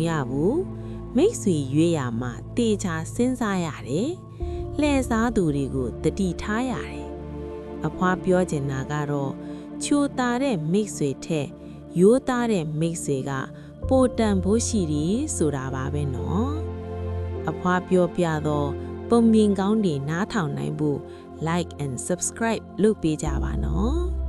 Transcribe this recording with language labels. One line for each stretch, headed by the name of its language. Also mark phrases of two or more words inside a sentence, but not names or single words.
Burmese: ရဘူးမိတ်ဆွေရွေးရမှာတေချာစဉ်းစားရတယ်လှည့်စားသူတွေကိုတတိထားရတယ်အဖွားပြောချင်တာကတော့ချိုးသားတဲ့မိတ်ဆွေထက်ရိုးသားတဲ့မိတ်ဆွေကပိုတန်ဖို့ရှိတယ်ဆိုတာပါပဲနော်အဖွားပြောပြတော့ပုံမြင်ကောင်းတွေနားထောင်နိုင်ဖို့
English: like and subscribe
Burmese: လုပ်ပေးကြပါနော်